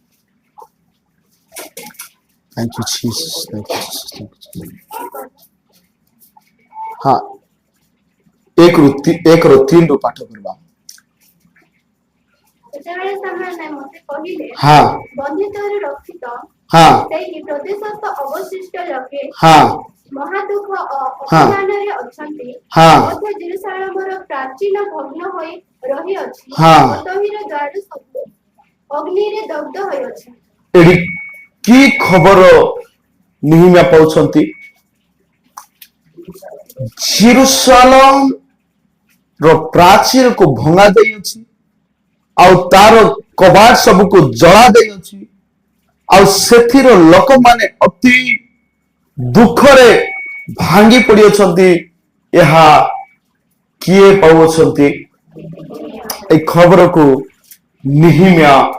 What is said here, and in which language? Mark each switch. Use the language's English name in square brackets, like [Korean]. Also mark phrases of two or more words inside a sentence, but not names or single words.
[English] थैंक यू जीसस थैंक यू जीसस [Odia] ହଁ ଏକ ର 3 ର ପାଠ କରିବା ହଁ ବନ୍ଧିତରେ ରକ୍ଷିତ हाँ ସେହି ପ୍ରଦେଶସ୍ଥ ଅବଶିଷ୍ଟ ଲୋକେ हाँ ମହାଦୁଃଖ ଅପମାନରେ ଅଛନ୍ତି हाँ ମଧ୍ୟ ଜେରୁସାଲେମର ପ୍ରାଚୀନ ଭଗ୍ନ ହୋଇ ରହି ଅଛି हाँ ତାହାର ଦ୍ୱାର ସବୁ ଅଗ୍ନି ରେ ଦଗ୍ଧ ହୋଇ ଅଛି ଏଡ଼ି କି ଖବର ନିହିମିୟା ପାଉଛନ୍ତି ଜେରୁସାଲେମ ର ପ୍ରାଚୀର କୁ ଭଙ୍ଗା ଦେଇ ଅଛି ଆଉ ତାର କବାଟ ସବୁ କୁ ଜଳା ଦେଇ ଅଛି ଆଉ ସେଠିର ଲୋକ ମାନେ ଅତି ଦୁଃଖ ରେ ଭାଙ୍ଗି ପଡ଼ି ଅଛନ୍ତି ଏହା କିଏ ପାଉଛନ୍ତି ଏ ଖବର କୁ ନିହିମିୟା